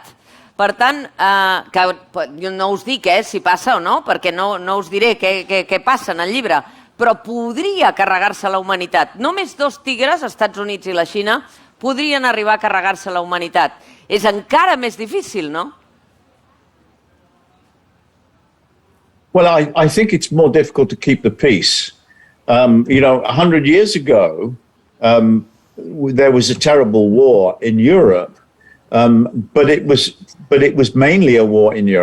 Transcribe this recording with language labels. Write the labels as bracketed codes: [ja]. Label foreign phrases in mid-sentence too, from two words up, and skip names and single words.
[ca] Per tant, no us dic si passa o no, perquè no us diré què passa en el llibre, però podria carregar-se la humanitat. Només 2 tigres, Estats Units i la Xina, podrien arribar a carregar-se la humanitat. És encara més difícil, no? [en] Well, I think it's more difficult to keep the peace. 100 years ago, there was a terrible war in Europe, but it was mainly a war in Europe.